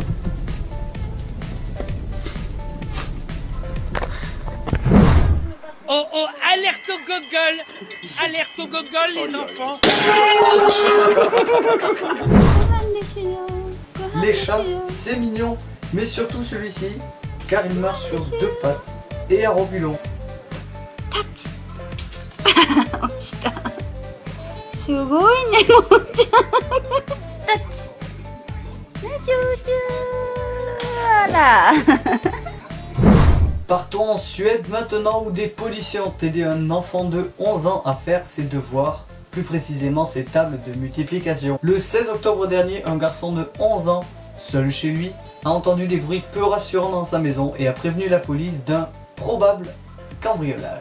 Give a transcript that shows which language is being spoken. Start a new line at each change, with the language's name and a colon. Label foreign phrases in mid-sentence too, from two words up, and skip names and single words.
French: Oh oh, alerte au Google! Alerte au Google les enfants! Les chats, c'est mignon, mais surtout celui-ci, car il marche sur deux pattes et un robulon.
Japanese: すごいね、もんちゃん。タッチ。チューチュー。あら。
French: Partons en Suède maintenant où des policiers ont aidé un enfant de 11 ans à faire ses devoirs, plus précisément ses tables de multiplication. Le 16 octobre dernier, un garçon de 11 ans, seul chez lui, a entendu des bruits peu rassurants dans sa maison et a prévenu la police d'un probable cambriolage.